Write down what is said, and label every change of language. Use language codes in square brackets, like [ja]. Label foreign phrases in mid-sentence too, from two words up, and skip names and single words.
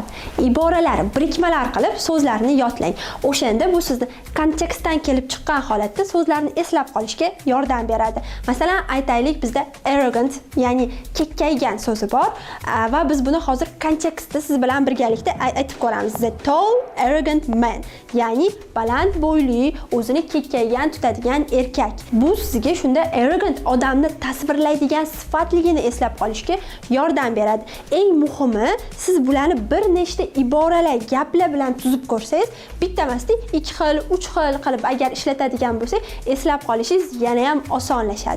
[uz] Iboralar, birikmalar qilib so'zlarni yodlang. O'shanda bu sizni kontekstdan kelib chiqqan holatda so'zlarni eslab qolishga yordam beradi. Masalan, aytaylik, bizda arrogant, ya'ni kekkaygan so'zi bor va biz buni hozir kontekstda siz bilan birgalikda aytib ko'ramiz. [en] The tall, arrogant man, [uz] ya'ni baland bo'yli, o'zini kekkaygan tutadigan erkak. Bu sizga shunda arrogant odamni tasvirlaydigan sifatligini eslab qolishga yordam beradi. Eng muhimi, siz bularni bir nechta iboralar, gaplar bilan tuzib ko'rsangiz, bitta emasdi, 2 xil, 3 xil qilib agar ishlatadigan bo'lsak, eslab qolishingiz yana ham osonlashadi.